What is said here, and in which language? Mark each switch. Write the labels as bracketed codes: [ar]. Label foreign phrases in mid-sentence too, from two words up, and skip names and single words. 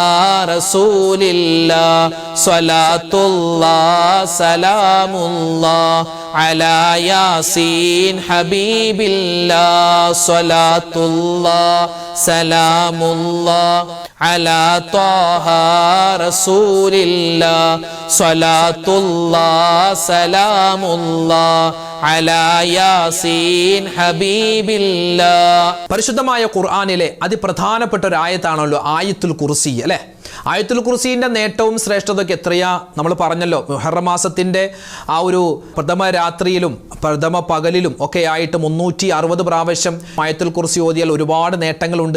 [ar] رسول الله صلاة الله سلام الله على ياسين حبيب الله صلاة الله سلام الله على طه رسول الله صلاة الله سلام الله على ياسين حبيب الله. [ml] പരിശുദ്ധമായ ഖുർആനിലെ അതിപ്രധാനപ്പെട്ട ഒരു ആയത്താണല്ലോ ആയത്തുൽ കുർസി അല്ലേ. ആയത്തുൽ കുർസിന്റെ നേട്ടവും ശ്രേഷ്ഠതയൊക്കെ എത്രയാ നമ്മൾ പറഞ്ഞല്ലോ. മുഹറം മാസത്തിന്റെ ആ ഒരു പ്രഥമ രാത്രിയിലും പ്രഥമ പകലിലും ഒക്കെ ആയിട്ട് 360 പ്രാവശ്യം ആയത്തുൽ കുർസി ഓതിയാൽ ഒരുപാട് നേട്ടങ്ങളുണ്ട്.